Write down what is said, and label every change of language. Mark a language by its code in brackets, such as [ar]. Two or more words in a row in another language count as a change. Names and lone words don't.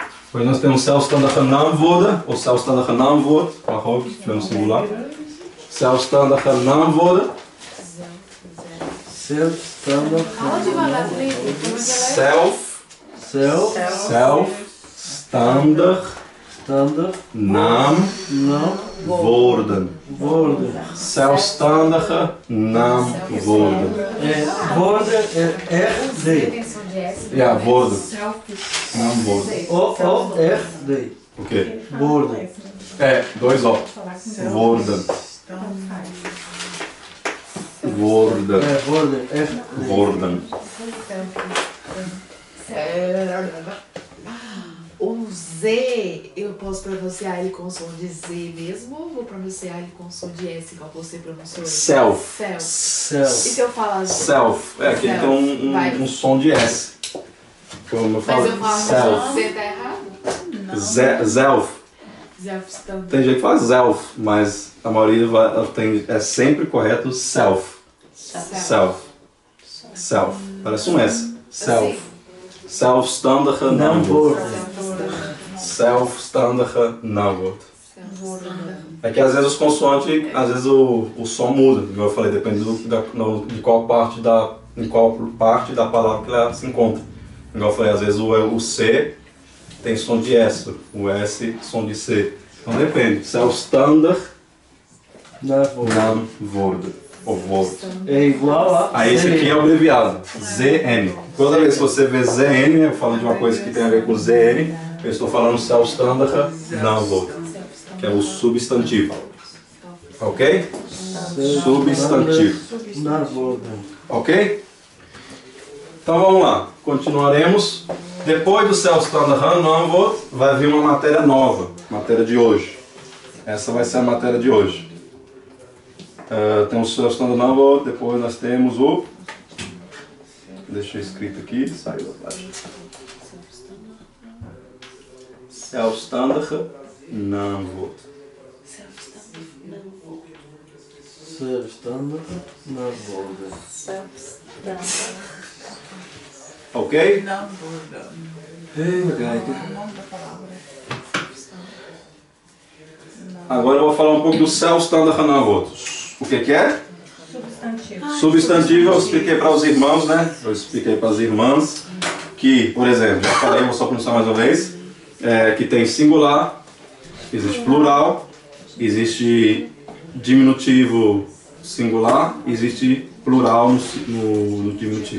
[pt] Depois nós temos [nl] zelfstandige naamwoorden, of zelfstandige naamwoord, mag ook, [pt] no singular. [nl] Zelfstandige naamwoorden. Zelfstandig. [pt] Fala devagar, Felipe. Como é que ela é? [nl] Zelfstandig naamwoorden. Zelfstandige naamwoorden. Woorden R-D. [pt] Intenção de S. [nl] Ja, woorden. Naamwoorden. O-R-D. Oké. Woorden. [pt] Dois O. [nl] Woorden. Woorden. Woorden. R-D. Woorden. [pt] O Z, eu posso pronunciar ele com som de Z mesmo ou vou pronunciar ele com som de S, igual você pronunciou ele? [nl] Self. Self. E Self. [pt] se eu falar Z? [nl] Self. Aqui Self. [pt] tem Vai. um som de S. Como eu Mas falo, eu falo [nl] self. [pt] Z tá errado? [nl] Zelf. Zelfstandig. [pt] Tem gente que fala zelf, mas a maioria é sempre correto self. [nl] Self. Self. [pt] Parece um S. [nl] Self. Zelfstandige naamwoord. Zelfstandige naamwoord. [pt] É que às vezes os consoantes, às vezes o som muda, como eu falei, depende de qual parte da palavra que ela se encontra. Igual eu falei, às vezes o C tem som de S, o S som de C. Então depende. [nl] Zelfstandig naamwoord. Ou woord. [pt] É igual a... Aí esse aqui é o abreviado, ZN. Toda vez que você vê ZN, eu falo de uma coisa que tem a ver com ZN, eu estou falando [nl] zelfstandige naamwoord, [pt] que é o substantivo. Ok? Substantivo. Ok? Então vamos lá, continuaremos. Depois do [nl] zelfstandige naamwoord, [pt] vai vir uma matéria nova, matéria de hoje. Essa vai ser a matéria de hoje. Temos o [nl] zelfstandige naamwoord, [pt] depois nós temos o... Deixei escrito aqui, saiu da página. [nl] Zelfstandige naamwoord. Zelfstandige naamwoord. [pt] Ok? Não, Borda. [nl] Even kijken. [pt] O nome da palavra. Agora eu vou falar um pouco do [nl] zelfstandige naamwoord. [pt] O que é? Substantivo. Substantivo eu expliquei para os irmãos, né? Eu expliquei para as irmãs que, por exemplo, já falei, vou só pronunciar mais uma vez, que tem singular, existe plural, existe diminutivo singular, existe plural no diminutivo.